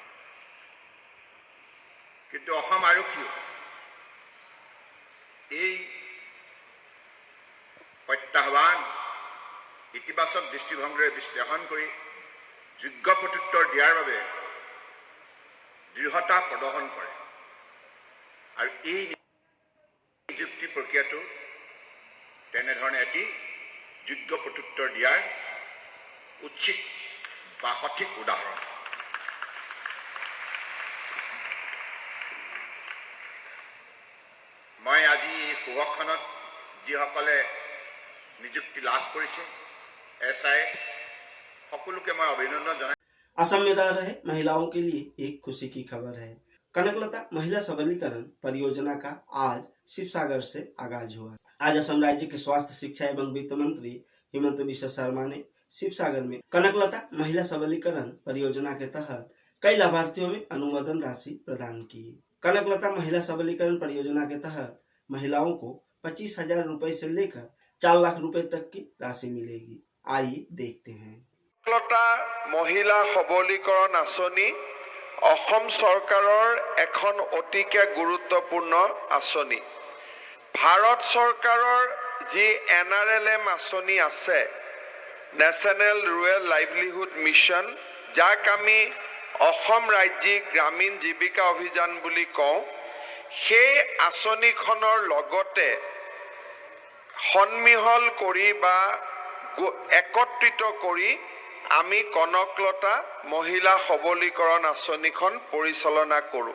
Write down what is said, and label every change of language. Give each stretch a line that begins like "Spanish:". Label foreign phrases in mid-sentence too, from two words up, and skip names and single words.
Assamese: কিন্তু অসম আৰক্ষীও এই প্ৰত্যাহ্বান ইতিবাচক দৃষ্টিভংগীৰে বিশ্লেষণ কৰি যোগ্য প্ৰত্যুত্তৰ দিয়াৰ বাবে দৃঢ়তা প্ৰদৰ্শন কৰে, আৰু এই নিযুক্তি প্ৰক্ৰিয়াটো তেনেধৰণে এটি যোগ্য প্ৰত্যুত্তৰ দিয়াৰ উচিত বা সঠিক উদাহৰণ। মই আজি এই শুভক্ষণত যিসকলে নিযুক্তি লাভ কৰিছে এছআই সকলোকে মই অভিনন্দন জনাই।
Hindi: असम में रह रहे महिलाओं के लिए एक खुशी की खबर है। कनकलता महिला सबलीकरण परियोजना का आज शिवसागर से आगाज हुआ। आज असम राज्य के स्वास्थ्य, शिक्षा एवं वित्त मंत्री हिमंत बिश्व शर्मा ने शिवसागर में कनकलता महिला सबलीकरण परियोजना के तहत कई लाभार्थियों में अनुमोदन राशि प्रदान की। कनकलता महिला सबलीकरण परियोजना के तहत महिलाओं को 25,000 रुपए से लेकर 4 लाख रुपए तक की राशि मिलेगी। आइए देखते हैं।
Assamese: কনকলতা মহিলা সবলীকৰণ আঁচনি অসম চৰকাৰৰ এখন অতিকে গুৰুত্বপূৰ্ণ আঁচনি। ভাৰত চৰকাৰৰ যি NRLM আঁচনি আছে, নেশ্যনেল ৰুৰেল লাইভলিহুড মিছন, যাক আমি অসম ৰাজ্যিক গ্ৰামীণ জীৱিকা অভিযান বুলি কওঁ, সেই আঁচনিখনৰ লগতে সন্মিহল কৰি বা একত্ৰিত কৰি আমি কনকলতা মহিলা সবলীকৰণ আঁচনিখন পৰিচালনা কৰোঁ।